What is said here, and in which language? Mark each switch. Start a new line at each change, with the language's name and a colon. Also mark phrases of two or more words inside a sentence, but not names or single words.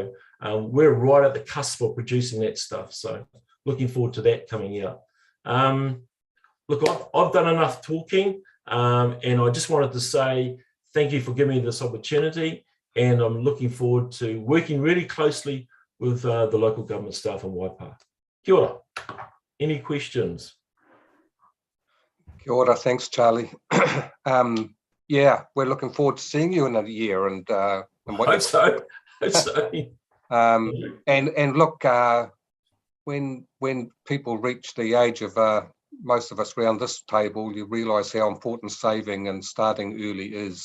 English: So we're right at the cusp of producing that stuff. So looking forward to that coming out. Look, I've done enough talking, and I just wanted to say thank you for giving me this opportunity, and I'm looking forward to working really closely with the local government staff in Waipa.
Māori: Kia ora.
English: Any questions?
Māori: Kia ora,
English: thanks, Charlie. Yeah, we're looking forward to seeing you in a year, and what Hope so. Hope so. And look, when people reach the age of most of us around this table, you realise how important saving and starting early is.